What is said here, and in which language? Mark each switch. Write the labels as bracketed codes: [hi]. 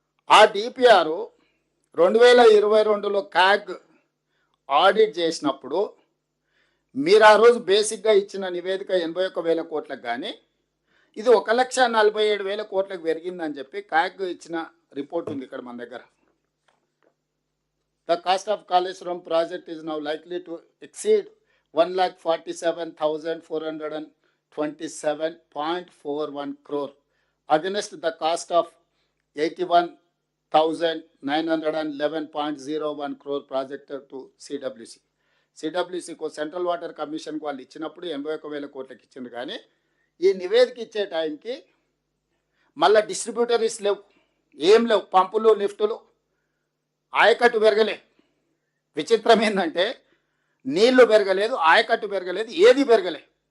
[te] ఆ DPR 2022లో CAG audit చేసినప్పుడు మీరు ఆ రోజు బేసిక్గా ఇచ్చిన నివేదిక 81,000 కోట్లకు కానీ ఇది 1,47,000 కోట్లకు పెరిగిందని చెప్పి క్యాగ్ ఇచ్చిన రిపోర్ట్ ఉంది ఇక్కడ మన దగ్గర. [en] The cost of Kaleshwaram project is now likely to exceed 1,47,427.41 crore against the cost of 81,911.01 crore projected to CWC. [te] సిడబ్ల్యూసీకు central water కమిషన్కి వాళ్ళు ఇచ్చినప్పుడు 81,000 కోట్లకి ఇచ్చింది. కానీ ఈ నివేదిక ఇచ్చే టైంకి మళ్ళీ డిస్ట్రిబ్యూటరీస్ లేవు, ఏం లేవు, పంపులు లిఫ్టులు, ఆయకట్టు పెరగలే. విచిత్రం ఏంటంటే నీళ్లు పెరగలేదు, ఆయకట్టు పెరగలేదు, ఏది పెరగలే.